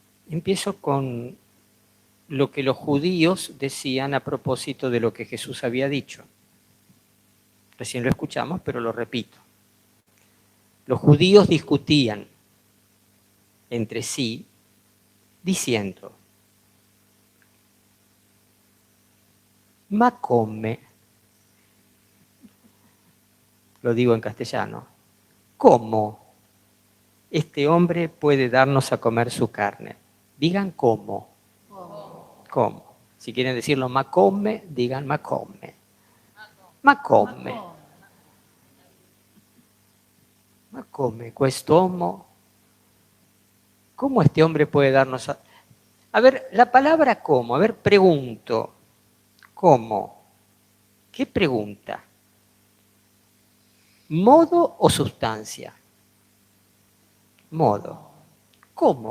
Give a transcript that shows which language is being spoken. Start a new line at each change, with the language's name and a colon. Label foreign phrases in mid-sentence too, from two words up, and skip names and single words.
Spanish: Empiezo con lo que los judíos decían a propósito de lo que Jesús había dicho. Recién lo escuchamos, pero lo repito. Los judíos discutían entre sí diciendo:
Italian: ma come,
Spanish: lo digo en castellano, ¿cómo este hombre puede darnos a comer su carne? Digan cómo. ¿Cómo? Si quieren decirlo
Italian: ma come,
Spanish: digan
Italian: ma come. Ma come. Ma come quest'uomo.
Spanish: ¿Cómo este hombre puede darnos a... A ver, la palabra cómo, a ver, pregunto. ¿Cómo? ¿Qué pregunta? ¿Modo o sustancia? Modo. ¿Cómo?